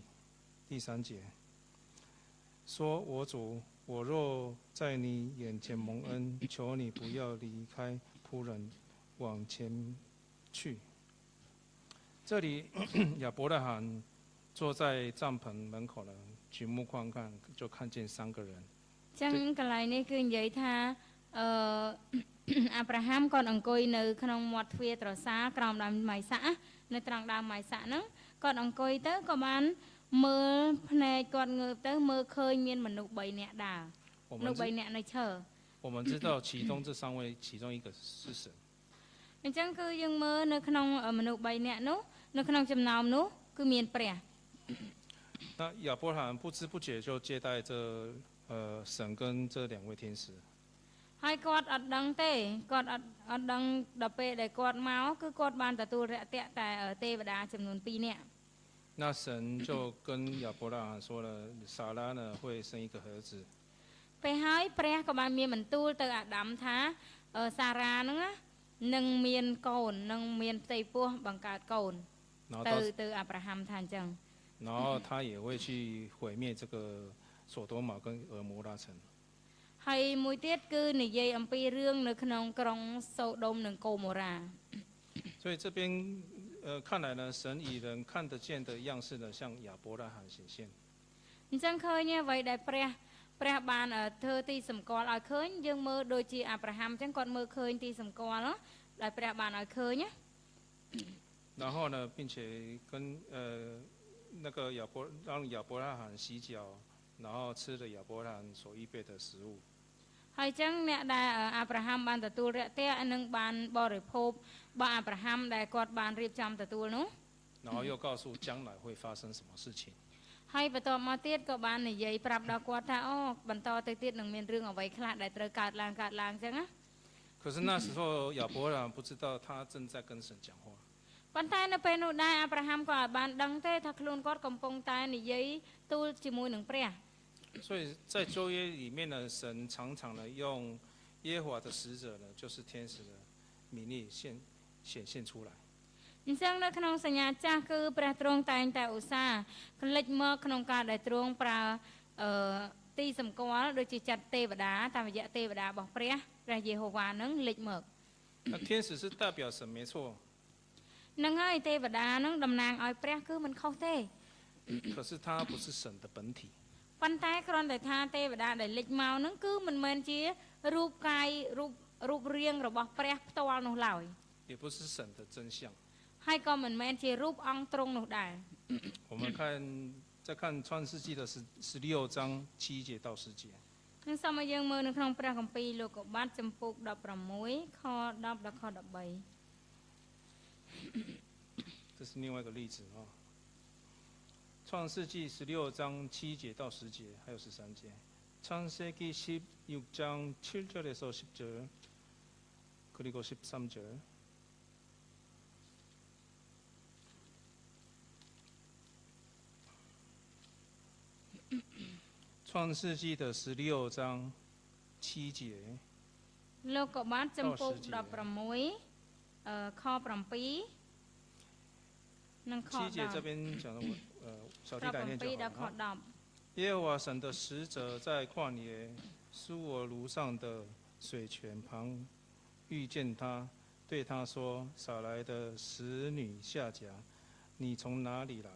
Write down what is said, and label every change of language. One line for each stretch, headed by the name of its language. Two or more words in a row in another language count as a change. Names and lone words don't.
Chinese: 第3节，说：“我主，我若在你眼前蒙恩，求你不要离开仆人，往前去。” 这里亚伯拉罕坐在帐篷门口呢，举目观看，就看见3个人。
Khmer: ចឹងកន្លែងនេះគឺនិយាយថាអាប់រ៉ាហាំគាត់អង្គុយនៅក្នុងមាត់ទ្វារត្រសាលក្រោមដើមម៉ៃសាក់នៅត្រង់ដើមម៉ៃសាក់ហ្នឹងគាត់អង្គុយទៅក៏បានមើលភ្នែកគាត់ងើបទៅមើលឃើញមានមនុស្ស3នាក់ដើរមនុស្ស3នាក់នៅឈរ
Chinese: 我们知道其中这3位其中一个是神
Khmer: អញ្ចឹងគឺយើងមើលនៅក្នុងមនុស្ស3នាក់នោះនៅក្នុងចំណោមនោះគឺមានព្រះ
Chinese: 那亚伯拉罕不知不觉就接待这神跟这2位天使。
Khmer: ហើយគាត់អត់ដឹងទេគាត់អត់ដឹងដល់ពេលដែលគាត់មកគឺគាត់បានទទួលរាក់ទាក់តែទេវតាចំនួន2នាក់
Chinese: 那神就跟亚伯拉罕说了，撒拉呢会生一个儿子。
Khmer: ពេលហើយព្រះក៏បានមានបន្ទូលទៅអាដាមថាសារ៉ាហ្នឹងនឹងមានកូននឹងមានផ្ទៃពោះបង្កើតកូនទៅអាប់រ៉ាហាំថាអញ្ចឹង
Chinese: 然后他也会去毁灭这个索多玛跟俄摩拉城。
Khmer: ហើយមួយទៀតគឺនិយាយអំពីរឿងនៅក្នុងក្រុងសូដូមនិងកូម៉ូរ៉ា
Chinese: 所以这边看来呢，神以人看得见的样式呢，向亚伯拉罕显现。
Khmer: អញ្ចឹងឃើញអ្វីដែលព្រះបានធ្វើទីសម្គាល់ឲ្យឃើញយើងមើលដូចជាអាប់រ៉ាហាំអញ្ចឹងគាត់មើលឃើញទីសម្គាល់ដែលព្រះបានឲ្យឃើញណា
Chinese: 然后呢，并且跟那个让亚伯拉罕洗脚。然后吃了亚伯拉罕所预备的食物。
Khmer: ហើយចឹងអ្នកដែលអាប់រ៉ាហាំបានទទួលរាក់ទាក់និងបានបរិភោគរបស់អាប់រ៉ាហាំដែលគាត់បានរៀបចំទទួលនោះ
Chinese: 然后又告诉将来会发生什么事情。
Khmer: ហើយបន្ទាប់មកទៀតក៏បាននិយាយប្រាប់ដល់គាត់ថាអូបន្តទៅទៀតនឹងមានរឿងអ្វីខ្លះដែលត្រូវកើតឡើងចឹងណា
Chinese: 可是那时候亚伯拉罕不知道他正在跟神讲话。
Khmer: ប៉ុន្តែនៅពេលនោះដែរអាប់រ៉ាហាំក៏អាចបានដឹងទេថាខ្លួនគាត់កំពុងតែនិយាយទូលជាមួយនឹងព្រះ
Chinese: 所以在旧约里面呢，神常常呢用耶和华的使者呢，就是天使的名义显现出来。
Khmer: អញ្ចឹងនៅក្នុងសញ្ញាចាស់គឺព្រះទ្រង់តែងតែឧស្សាហ៍ផ្លេចមកក្នុងការដែលទ្រង់ប្រើទីសម្គាល់ដូចជាចាត់ទេវតាតាមរយៈទេវតារបស់ព្រះយេហូវ៉ានឹងលេចមក
Chinese: 那天使是代表神没错。
Khmer: នឹងហើយទេវតានឹងតំណាងឲ្យព្រះគឺមិនខុសទេ
Chinese: 可是它不是神的本体。
Khmer: ប៉ុន្តែគ្រាន់តែថាទេវតាដែលលេចមកនឹងគឺមិនមែនជារូបកាយរូបរាងរបស់ព្រះផ្ទាល់នោះឡើយ
Chinese: 也不是神的真相。
Khmer: ហើយក៏មិនមែនជារូបអង្គទ្រង់នោះដែរ
Chinese: 我们再看创世纪的16章7节到10节。
Khmer: នឹងសូមឲ្យយើងមើលនៅក្នុងព្រះគម្ពីរលោកុបាទចំពុក16ខ10ដល់ខ13
Chinese: 这是另外一个例子啊。创世纪16章7节到10节，还有13 节。
Korean: 창세기16장 7절에서 10절 그리고 13절。
Chinese: 创世纪的16章7节。
Khmer: លោកុបាទចំពុក16ខ7
Chinese: 7 节这边讲的小弟来念就好了。耶和华神的使者在旷野苏俄炉上的水泉旁遇见他，对他说：“撒来的使女夏甲，你从哪里来？